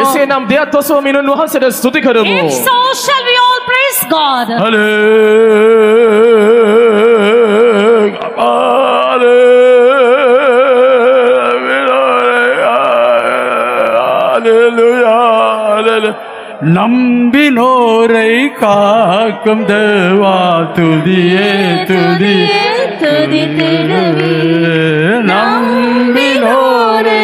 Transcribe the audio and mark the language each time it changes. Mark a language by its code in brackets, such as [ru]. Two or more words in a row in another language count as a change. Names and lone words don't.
[si] එසේනම් දෙයත් ඔසවමින් උන්වහන්සේට ස්තුති කරමු. [en] If so, shall we all praise God. [ta] நம்பினோரை காக்கும் தேவா துதியே துதியே நம்பினோரை